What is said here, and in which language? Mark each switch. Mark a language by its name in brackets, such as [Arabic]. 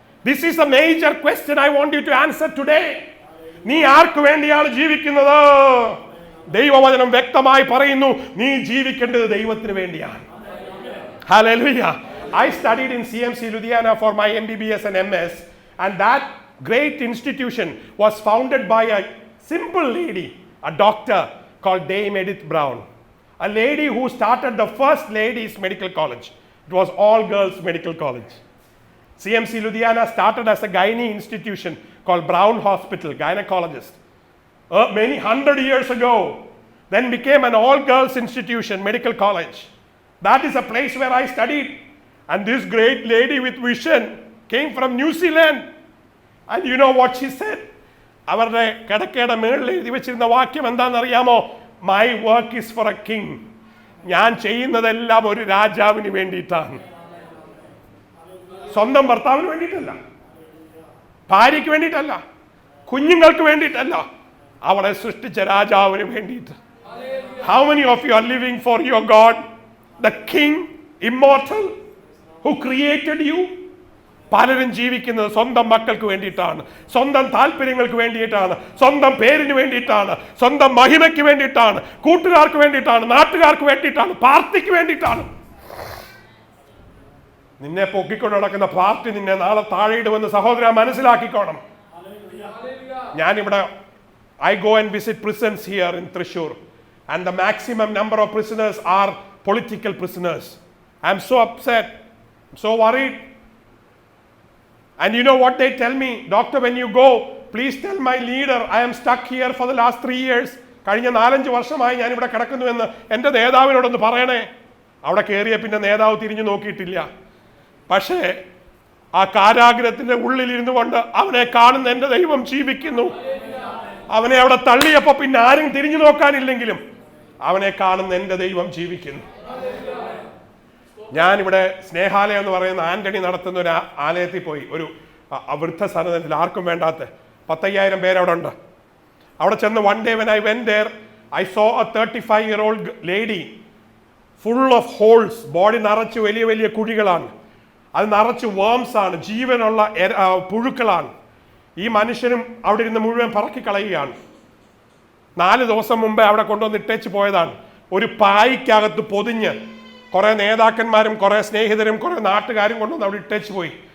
[English] This is a major question I want you to answer today. [Malayalam] നീ ആർക്കു വേണ്ടിയാണ് ജീവിക്കുന്നത്? ദൈവവചനം വ്യക്തമായി പറയുന്നു, നീ ജീവിക്കേണ്ടത് ദൈവത്തിന് വേണ്ടിയാണ്. Hallelujah. [English] I studied in CMC Ludhiana for my MBBS and MS, and that great institution was founded by a simple lady, a doctor called Dame Edith Brown, a lady who started the first ladies medical college. It was all girls medical college. CMC Ludhiana started as a gynae institution called Brown Hospital, gynecologist, many 100 years ago. Then became an all girls institution, medical college. That is a place where I studied. And this great lady with vision came from New Zealand. And you know what she said? [Malayalam] അവരുടെ കിടക്കയുടെ മേളിൽ എഴുതി വെച്ചിരുന്ന വാക്യം എന്താണെന്നറിയാമോ? [English] My work is for a king. [Malayalam] ഞാൻ ചെയ്യുന്നതെല്ലാം ഒരു രാജാവിന് വേണ്ടിയിട്ടാണ്. സ്വന്തം ഭർത്താവിന് വേണ്ടിയിട്ടല്ല, ഭാര്യയ്ക്ക് വേണ്ടിയിട്ടല്ല, കുഞ്ഞുങ്ങൾക്ക് വേണ്ടിയിട്ടല്ല, അവളെ സൃഷ്ടിച്ച രാജാവിന് വേണ്ടിയിട്ട്. [English] How many of you are living for your God, the King, immortal, who created you? [Malayalam] പലരും ജീവിക്കുന്നത് സ്വന്തം മക്കൾക്ക് വേണ്ടിയിട്ടാണ്, സ്വന്തം താല്പര്യങ്ങൾക്ക് വേണ്ടിയിട്ടാണ്, സ്വന്തം പേരിന് വേണ്ടിയിട്ടാണ്, സ്വന്തം മഹിമയ്ക്ക് വേണ്ടിയിട്ടാണ്, കൂട്ടുകാർക്ക് വേണ്ടിയിട്ടാണ്, നാട്ടുകാർക്ക് വേണ്ടിയിട്ടാണ്, പാർട്ടിക്ക് വേണ്ടിയിട്ടാണ്. നിന്നെ പൊക്കിക്കൊണ്ട് നടക്കുന്ന പാർട്ടി നിന്നെ നാളെ താഴെയിടുമെന്ന് സഹോദര മനസ്സിലാക്കിക്കോണം. ഞാനിവിടെ [English] I go and visit prisons here in Thrissur, and the maximum number of prisoners are political prisoners. I'm so upset, so worried. And you know what they tell me? Doctor, when you go, please tell my leader I am stuck here for the last 3 years. [Malayalam] കഴിഞ്ഞ 4-5 വർഷമായി ഞാൻ ഇവിടെ കിടക്കുന്നുവെന്ന് എൻ്റെ നേതാവിനോടൊന്ന് പറയണേ. അവിടെ കയറിയ പിന്നെ നേതാവ് തിരിഞ്ഞു നോക്കിയിട്ടില്ല. പക്ഷേ ആ കാരാഗ്രഹത്തിന്റെ ഉള്ളിലിരുന്നു കൊണ്ട് അവനെ കാണുന്ന എൻ്റെ ദൈവം ജീവിക്കുന്നു. അവനെ അവിടെ തള്ളിയപ്പോ പിന്നെ ആരും തിരിഞ്ഞു നോക്കാനില്ലെങ്കിലും അവനെ കാണുന്ന എൻ്റെ ദൈവം ജീവിക്കുന്നു. ഞാനിവിടെ സ്നേഹാലയം എന്ന് പറയുന്ന ആന്റണി നടത്തുന്ന ഒരു ആലയത്തിൽ പോയി, ഒരു വൃദ്ധസദനത്തിൽ, ആർക്കും വേണ്ടാത്ത 10,000 പേര് അവിടെ ഉണ്ട്. അവിടെ ചെന്ന് [English] one day when I went there, I saw a 35-year-old lady full of holes. [Malayalam] Body നിറച്ച് വലിയ വലിയ കുഴികളാണ്, അത് നിറച്ച് വേംസ് ആണ്, ജീവനുള്ള പുഴുക്കളാണ്. ഈ മനുഷ്യനും അവിടെ ഇരുന്ന് മുഴുവൻ പറക്കി കളയുകയാണ്. 4 ദിവസം മുമ്പേ അവിടെ കൊണ്ടുവന്ന് ഇട്ടേച്ച് പോയതാണ്. ഒരു പായ്ക്കകത്ത് പൊതിഞ്ഞ് കുറേ നേതാക്കന്മാരും കുറേ സ്നേഹിതരും കുറേ നാട്ടുകാരും കൊണ്ടുവന്ന് അവിടെ ഇട്ടേച്ച് പോയി.